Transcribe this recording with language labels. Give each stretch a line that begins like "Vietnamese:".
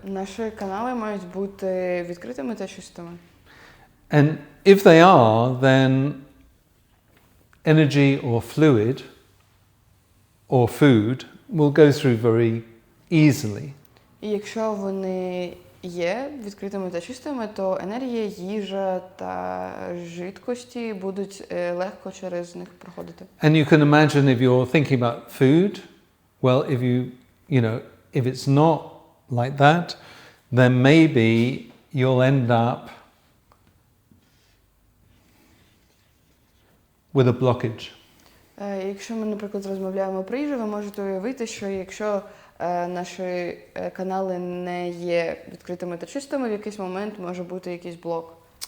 Ukrainian: Наші канали мають бути відкритими та чистими.
English: And if they are, then energy or fluid or food will go through very easily.
Ukrainian: І якщо вони є відкритими та чистими, то енергія, їжа та жидкості будуть легко через них проходити.
English: And you can imagine if you're thinking about food, well, if it's not like that, then maybe you'll end up with a blockage.
Ukrainian: Якщо ми, наприклад, розмовляємо про їжу, ви можете уявити, що якщо наші канали не є відкритими та чистими, в якийсь момент може бути якийсь блок.